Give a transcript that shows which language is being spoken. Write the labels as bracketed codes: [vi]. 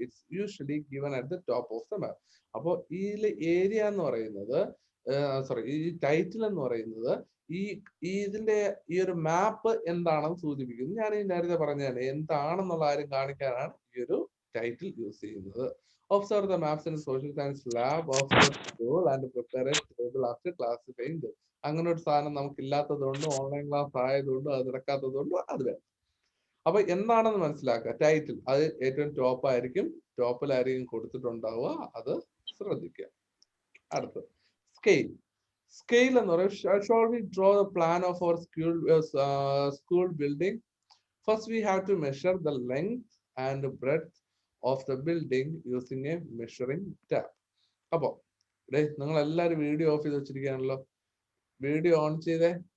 [en] It's usually given at the top of the map. [ml] അപ്പോൾ ഇതിലെ area എന്ന് പറയുന്നത്, ഈ ടൈറ്റിൽ എന്ന് പറയുന്നത് ഇതിന്റെ ഈ ഒരു മാപ്പ് എന്താണെന്ന് സൂചിപ്പിക്കുന്നു. ഞാൻ ഈ നേരത്തെ പറഞ്ഞതാണ് എന്താണെന്നുള്ള കാര്യം കാണിക്കാനാണ് ഈ ഒരു ടൈറ്റിൽ യൂസ് ചെയ്യുന്നത്. [en] Observe the maps in social science lab of the school and prepare a table after classifying them. [ml] അങ്ങനെ ഒരു സാധനം നമുക്ക് ഇല്ലാത്തതുകൊണ്ടും ഓൺലൈൻ ക്ലാസ് ആയതുകൊണ്ടും അത് നടക്കാത്തതുകൊണ്ടും അത് വേണം. അപ്പൊ എന്താണെന്ന് മനസ്സിലാക്കുക. ടൈറ്റിൽ അത് ഏറ്റവും ടോപ്പ് ആയിരിക്കും, ടോപ്പിലായിരിക്കും കൊടുത്തിട്ടുണ്ടാവുക, അത് ശ്രദ്ധിക്കുക. അടുത്ത് സ്കെയിൽ. സ്കെയിൽ എന്ന് പറയുന്നത്, [en] shall we draw the plan of our school building? First we have to measure the length and breadth of the building using a measuring tape. [ml] അപ്പൊ നിങ്ങൾ എല്ലാരും വീഡിയോ ഓഫ് ചെയ്ത് വെച്ചിരിക്കുകയാണല്ലോ, വീഡിയോ ഓൺ ചെയ്തേ.